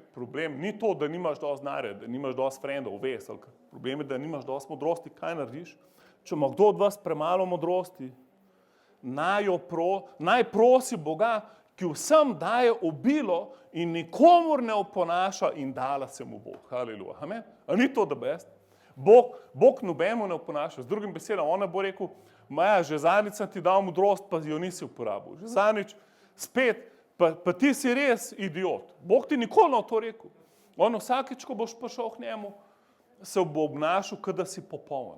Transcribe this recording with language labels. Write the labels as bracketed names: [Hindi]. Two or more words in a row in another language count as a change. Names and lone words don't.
[Slovenian] Problem ni to, da nimaš dosti znanja, da nimaš dosti frendov, vesel. Problem je, da nimaš dosti modrosti. Kaj narediš? Če ima kdo od vas premalo modrosti, naj prosi Boga, ki vsem daje obilo in nikomur ne oponaša in dala se mu Bog. Haleluja. Amen. A ni to [English] the best? [Slovenian] Bog nobemu ne oponaša. Z drugim besedom, on bo rekel, Maja, že zadnjič sem ti dal modrost, pa jo nisi uporabil. Že zadnjič spet, pa ti si res idiot. Bog ti nikoli ne to rekel. On vsakič, ko boš prišel k njemu, se bo obnašal, kot da si popoln.